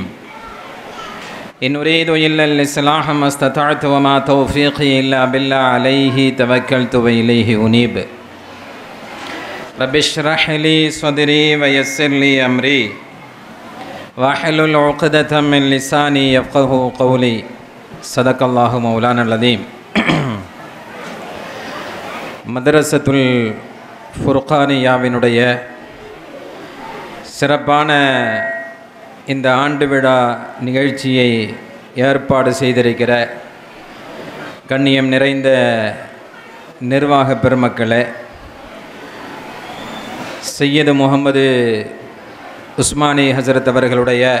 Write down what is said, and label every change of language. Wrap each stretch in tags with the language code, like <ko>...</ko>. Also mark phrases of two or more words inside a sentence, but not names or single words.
<ar>إن أريد إلا الإصلاح ما استطعت وما توفيقي إلا بالله عليه توكلت وإليه أنيب. رب اشرح لي صدري ويسر لي أمري واحلل عقدة من لساني يفقهوا قولي. صدق الله مولانا العظيم.</ar> <ta>மதரசத்துல் ஃபுர்கானியாவினுடைய சிறப்பான இந்த ஆண்டு விழா நிகழ்ச்சியை ஏற்பாடு செய்திருக்கிற கண்ணியம் நிறைந்த நிர்வாக பெருமக்களே, சையது முகமது உஸ்மானி ஹசரத் அவர்களுடைய</ta>